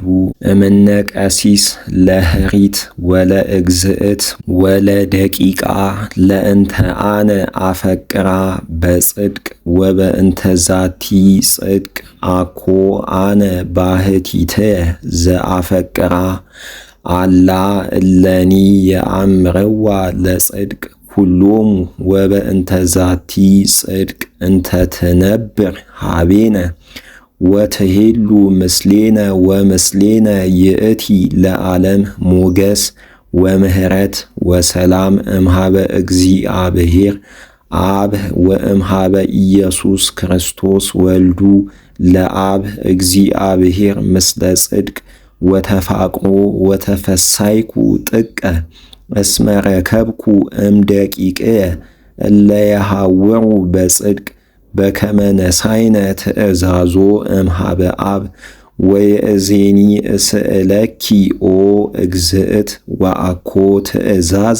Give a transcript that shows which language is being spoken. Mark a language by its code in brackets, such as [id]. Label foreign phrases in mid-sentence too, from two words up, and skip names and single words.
[gez] እምነ ቀሲስ ለህሪት ወለእግዝእት ወለደቂቃ ለእንተ አነ አፈቅራ በጽድቅ ወበእንተ ዛቲ ጽድቅ አኮ አነ ባሕቲትየ ዘአፈቅራ አላ እለኒ የአምረዋ ለጽድቅ ሁሎሙ ወበእንተ ዛቲ ጽድቅ እንተ ትነብር ሀቤነ ወትሄሉ ምስሌነ ወምስሌነ ይእቲ ለዓለም ሞገስ ወምህረት ወሰላም እምሃበ እግዚአብሔር አብ ወእምሃበ ኢየሱስ ክርስቶስ ወልዱ ለአብ እግዚአብሔር ምስለ ጽድቅ ወተፋቅሮ ወተፈሳይኩ ጥቀ እስመ ረከብኩ እምደቂቅየ እለ የሐውሩ በጽድቅ በከመ ነሳይነ ትእዛዞ እምሃበ አብ ወየእዜኒ እስእለኪ ኦ እግዝእት ወአኮ ትእዛዘ